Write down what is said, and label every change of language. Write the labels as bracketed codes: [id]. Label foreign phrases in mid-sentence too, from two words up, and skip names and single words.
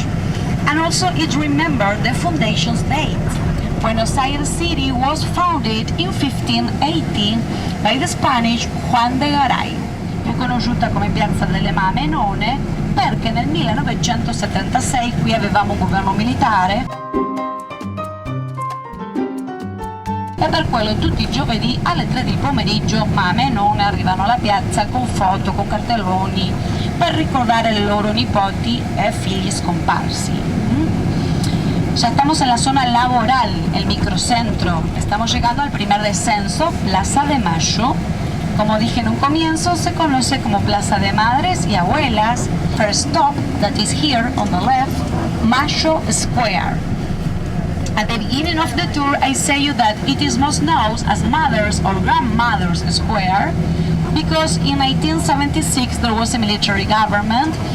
[en] And also it remembered the foundation's date. Buenos Aires City was founded in 1580 by the Spanish Juan de Garay, [it] più conosciuta come Piazza delle Mamenone, perché nel 1976 qui avevamo un governo militare. E per quello tutti i giovedì alle 3 del pomeriggio mamme e nonne arrivano alla piazza con foto, con cartelloni, per ricordare le loro nipoti e figli scomparsi. [es] Ya estamos en la zona laboral, el microcentro. Estamos llegando al primer descenso, Plaza de Mayo. Como dije en un comienzo, se conoce como Plaza de Madres y Abuelas. [en] First stop, that is here on the left, Mayo Square. At the beginning of the tour, I say you that it is most known as Mothers or Grandmothers Square because in 1876 there was a military government.